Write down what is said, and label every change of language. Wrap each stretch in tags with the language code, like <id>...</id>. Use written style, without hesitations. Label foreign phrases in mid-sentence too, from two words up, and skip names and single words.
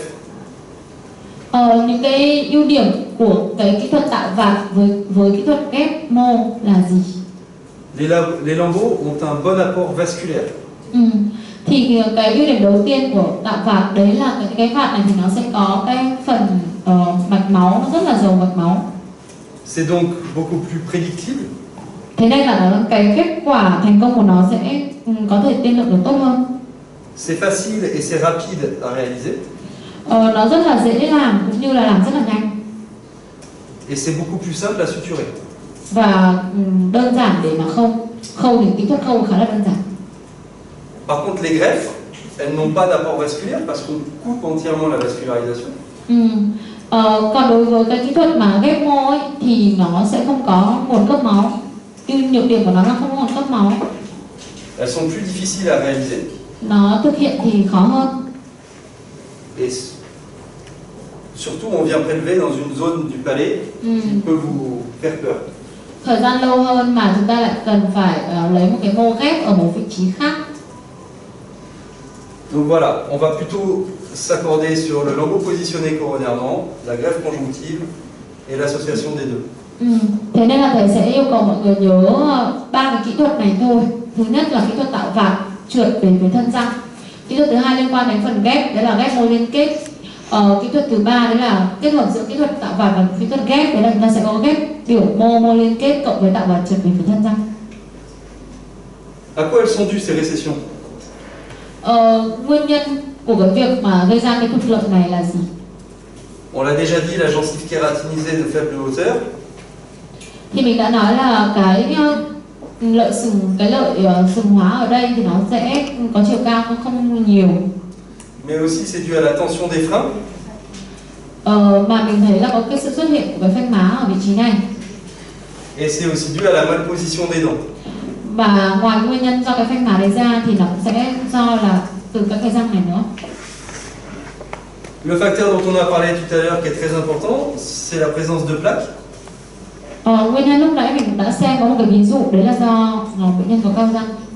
<vi>Những cái ưu điểm của cái kỹ thuật tạo vạt với kỹ thuật ghép mô là gì?</vi> <fr>Les lambeaux ont un bon apport vasculaire.</fr> <vi>Thì cái ưu điểm đầu tiên của tạo vạt đấy là cái vạt này thì nó sẽ có cái phần mạch máu, nó rất là giàu mạch máu.</vi> <fr>C'est donc beaucoup plus prédictible.</fr> <vi>Thế nên là cái kết quả thành công của nó sẽ có thể tiên lượng được tốt hơn.</vi> <fr>C'est facile et c'est rapide à réaliser.</fr> <vi>Nó rất là dễ làm cũng như là làm rất là nhanh.</vi> <fr>Et c'est beaucoup plus simple à suturer.</fr> <vi>Và đơn giản để mà khâu thì kỹ thuật khâu khá là đơn giản.</vi> <fr>Par contre, les greffes, elles n'ont pas d'apport vasculaire parce qu'on coupe entièrement la vascularisation.</fr> <vi>Còn đối với cái kỹ thuật mà ghép mô ấy, thì nó sẽ không có nguồn cấp máu. Nhược điểm của nó là không có nguồn cấp máu.</vi> <fr>Elles sont plus difficiles à réaliser.</fr> <vi>Nó thực hiện thì khó hơn.</vi> <fr>Et surtout, on vient prélever dans une zone du palais qui peut vous faire peur.</fr> <vi>Thời gian lâu hơn mà chúng ta lại cần phải lấy một cái mô ghép ở một vị trí khác.</vi> <fr>Donc voilà, on va plutôt s'accorder sur le lambeau positionné coronairement, la greffe conjonctive et l'association des deux.</fr> <vi>Thế nên là thầy sẽ yêu cầu mọi người nhớ ba cái kỹ thuật này thôi. Thứ nhất là kỹ thuật tạo vạt trượt về phía thân răng. Kỹ thuật thứ hai liên quan đến phần ghép, đấy là ghép môi liên kết. Kỹ thuật thứ ba đấy là kết hợp giữa kỹ thuật tạo vạt và kỹ thuật ghép, đấy là chúng ta sẽ có ghép biểu môi liên kết cộng với tạo vạt trượt về phía thân răng.</vi> <fr>À quoi elles sont dues ces récessions?</fr> <vi>Nguyên nhân của cái việc mà gây ra cái thụt lợi này là gì?</vi> <fr>On l'a déjà dit, la gencive kératinisée de faible hauteur.</fr> <vi>Thì mình đã nói là cái lợi sừng hóa ở đây thì nó sẽ có chiều cao không nhiều.</vi> <fr>Mais aussi c'est dû à la tension des freins.</fr> <vi>Mà mình thấy là có cái sự xuất hiện của cái phanh má ở vị trí này.</vi> <fr>Et c'est aussi dû à la malposition des dents.</fr> <vi>Và ngoài nguyên nhân do cái phanh má đấy ra thì nó cũng sẽ do là từ các cái răng này nữa.</vi> <fr>Le facteur dont on a parlé tout à l'heure qui est très important, c'est la présence de plaques.</fr> <vi>Nguyên nhân lúc nãy mình đã xem có một cái ví dụ đấy là do bệnh nhân có cao răng.</vi>